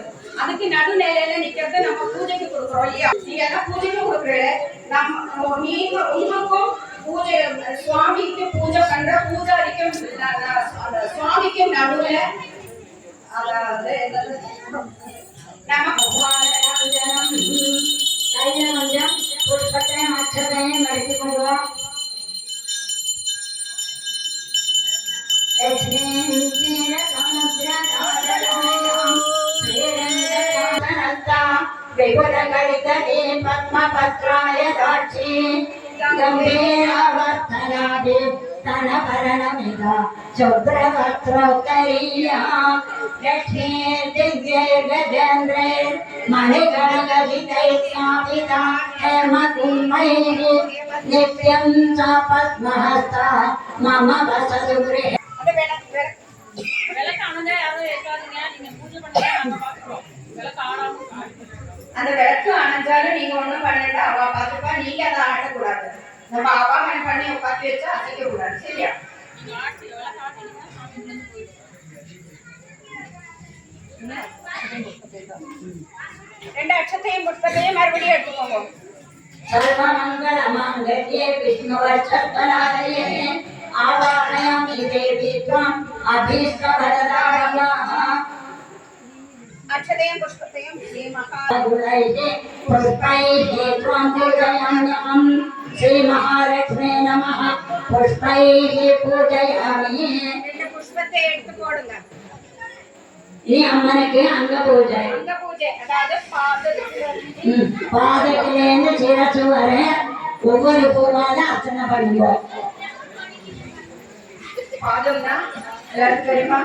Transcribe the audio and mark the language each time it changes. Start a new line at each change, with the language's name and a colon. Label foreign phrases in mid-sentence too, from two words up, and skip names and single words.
Tamil: அதுக்கு நடுநிலையில நிக்கிறது நம்ம பூஜைக்கு கொடுக்குறோம் இல்லையா, நீங்க எல்லாம் பூஜைக்கு கொடுக்குறது நம்ம நீங்க உங்களுக்கும் பூஜை சுவாமிக்கு பூஜை பண்ற பூஜாரிக்கும் அந்த சுவாமிக்கு நடுவுல அதாவது நம்ம கொஞ்சம் புஷ்பத்தையும் அச்சதையும் எடுத்துக்கொள்வோம்.
Sanskrit: विपुलगलितले पद्मपत्राय दाक्षी गम्भीरावर्तनादि स्तनभरणमिदा शुभ्रवस्त्रोत्तरीया लक्ष्मीर्दिव्यैर्गजेन्द्रे मणिगणगलितैर्स्थापिता हेमकुम्भैः नित्यं च पद्महस्ता मम वसतु गृहे.
Tamil: அந்த விளக்கு அணைஞ்சாலும் நீங்க ஒண்ணும் பண்ணிட்டா அவ பாத்துப்பா, நீங்க அதை ஆட்டக்கூடாது. நம்ம அவாகனம் பண்ணி உட்காந்து வச்சா அசைக்க கூடாது, சரியா? ரெண்டு அட்சத்தையும் புஷ்பத்தையும் மறுபடியும் எடுத்துக்கோங்க.
Sanskrit: सर्वमंगल मांगल्ये विष्णुवर्चस्वरालये आवाहयामि देवी त्वम् अभीष्टवरदायाः. अक्षतयं पुष्पतयं श्री महागुणैः पुष्पैः त्वं पूजयाम्यहं. श्री महालक्ष्मी नमः. पुष्पैः पूजयामि.
Tamil: ரெண்டு புஷ்பத்தை எடுத்து போடுங்க. இனி அம்மனுக்கு அங்க பூஜை. அதாவது பாதத்திலேருந்து சிரசு வரை ஒவ்வொரு பூவால அர்ச்சனை பண்ணுவோம். பாதம்னா எல்லாரும் தெரியுமா?